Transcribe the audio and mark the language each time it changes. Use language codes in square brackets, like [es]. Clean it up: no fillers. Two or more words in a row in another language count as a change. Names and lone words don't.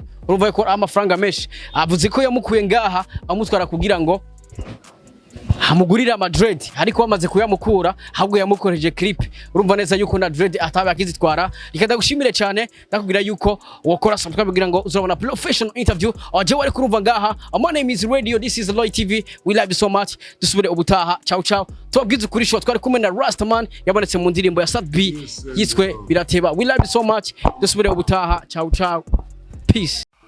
[rw] Urumva ko amafaranga menshi. Avuze ko yamukuye ngaha amutwara kugira ngo hamugurira Madrid ariko bamaze kuyamukura ahubwo yamukoreje clip. Urumva neza yuko na Madrid ataba yakizitwara. Rikada gushimire cyane ndakubwira yuko wakora subscribe kugira ngo uzabona [en] professional interview. [rw] Aje wari kurumva ngaha. [en] My name is Radio, this is Loy TV. We love you so much. [rw] Dusubire ubutaha. [it] Ciao ciao. [rw] Tubabwize kuri shot twari kumwe na Rastaman yabonetse mu ndirimbo ya Sadbi yiswe Birateba. [en] We love you so much. [rw] Dusubire ubutaha. [it] Ciao ciao. [rw] Peace.